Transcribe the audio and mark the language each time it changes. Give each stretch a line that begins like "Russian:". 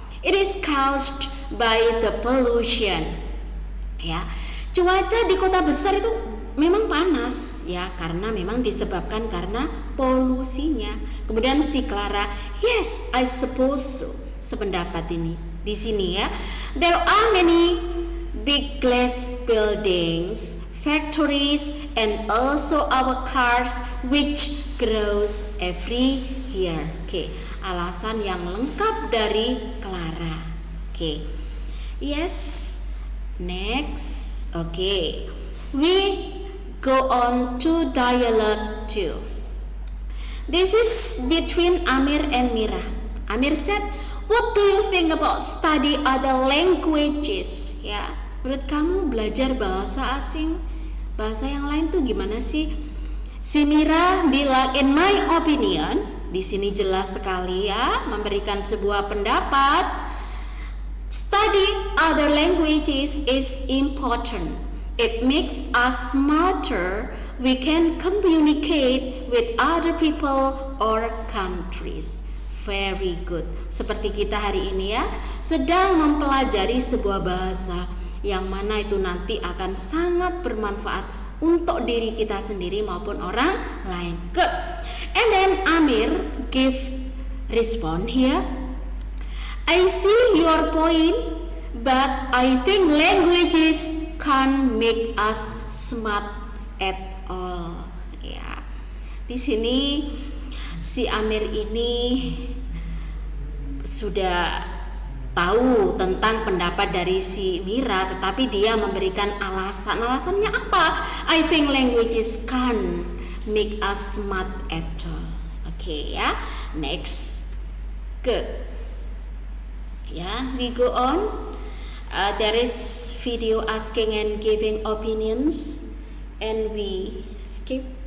English: It is caused by the pollution.
Indonesian: Ya, cuaca di kota besar itu memang panas ya, karena memang disebabkan karena polusinya. Kemudian si Clara,
English: yes, I suppose so.
Indonesian: Sependapat ini di sini ya.
English: There are many big glass buildings, factories, and also our cars which grows every year.
Indonesian: Oke, alasan yang lengkap dari Clara.
English: Oke, yes. Next, okay, we go on to dialogue 2. This is between Amir and Mira. Amir said, what do you think about study other languages?
Indonesian: Ya, menurut kamu belajar bahasa asing, bahasa yang lain tuh gimana sih? Si Mira bilang,
English: in my opinion,
Indonesian: di sini jelas sekali ya, memberikan sebuah pendapat.
English: Study other languages is important. It makes us smarter. We can communicate with other people or countries. Very good.
Indonesian: Seperti kita hari ini ya, sedang mempelajari sebuah bahasa yang mana itu nanti akan sangat bermanfaat untuk diri kita sendiri maupun orang lain. Good.
English: And then Amir give respond here. I see your point, but I think languages can't make us smart at all.
Indonesian: Ya, di sini si Amir ini sudah tahu tentang pendapat dari si Mira, tetapi dia memberikan alasan. Alasannya apa?
English: I think languages can't make us smart at all. Oke, ya. Next. Good. Ya, we go on. There is video asking and giving opinions, and we skip.